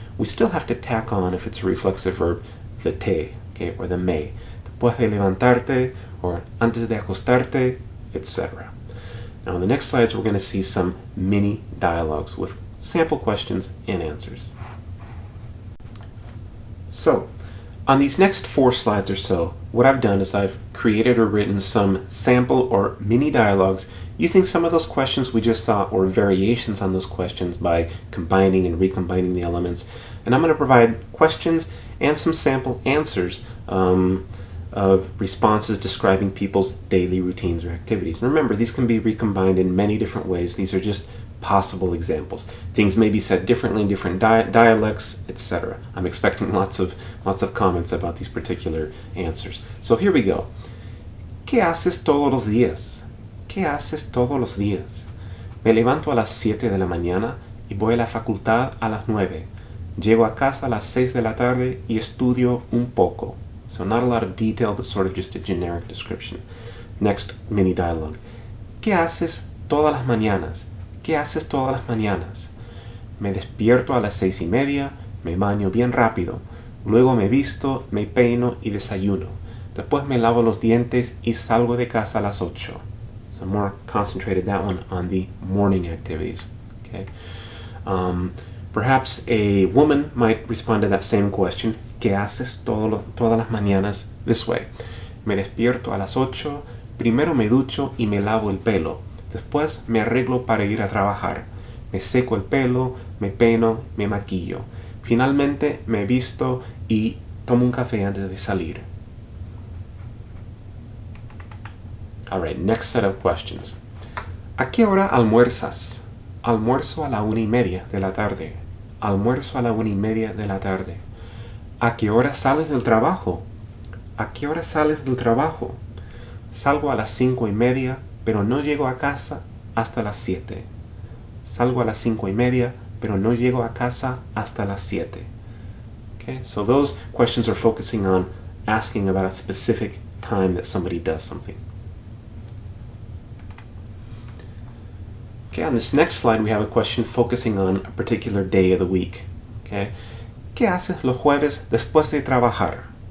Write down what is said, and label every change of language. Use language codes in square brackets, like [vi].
[en] We still have to tack on, if it's a reflexive verb, the te, okay, or the me. [es] Después de levantarte, or antes de acostarte, etc. [en] Now in the next slides, we're going to see some mini dialogues with sample questions and answers. So, on these next 4 slides or so, what I've done is I've created or written some sample or mini dialogues using some of those questions we just saw or variations on those questions by combining and recombining the elements. And I'm going to provide questions and some sample answers of responses describing people's daily routines or activities. And remember, these can be recombined in many different ways. These are just possible examples. Things may be said differently in different dialects, etc. I'm expecting lots of comments about these particular answers. So here we go. [es] ¿Qué haces todos los días? ¿Qué haces todos los días? Me levanto a las 7 de la mañana y voy a la facultad a las 9. Llego a casa a las 6 de la tarde y estudio un poco. [en] So not a lot of detail, but sort of just a generic description. Next mini dialogue. [es] ¿Qué haces todas las mañanas? ¿Qué haces todas las mañanas? Me despierto a las 6:30, me baño bien rápido, luego me visto, me peino y desayuno. Después me lavo los dientes y salgo de casa a las 8. [en] So more concentrated that one on the morning activities. Okay. Perhaps a woman might respond to that same question. [es] ¿Qué haces todas las mañanas? [en] This way. [es] Me despierto a las 8, primero me ducho y me lavo el pelo. Después me arreglo para ir a trabajar. Me seco el pelo, me peino, me maquillo. Finalmente me visto y tomo un café antes de salir. [en] Alright, next set of questions. [es] ¿A qué hora almuerzas? Almuerzo a la 1:30 de la tarde. Almuerzo a la 1:30 de la tarde. ¿A qué hora sales del trabajo? ¿A qué hora sales del trabajo? Salgo a las 5:30, pero no llego a casa hasta las 7. Salgo a las 5:30, pero no llego a casa hasta las 7. [en] Okay, so those questions are focusing on asking about a specific time that somebody does something. Okay, on this next slide we have a question focusing on a particular day of the week. [es] Okay, ¿qué haces los jueves después de trabajar?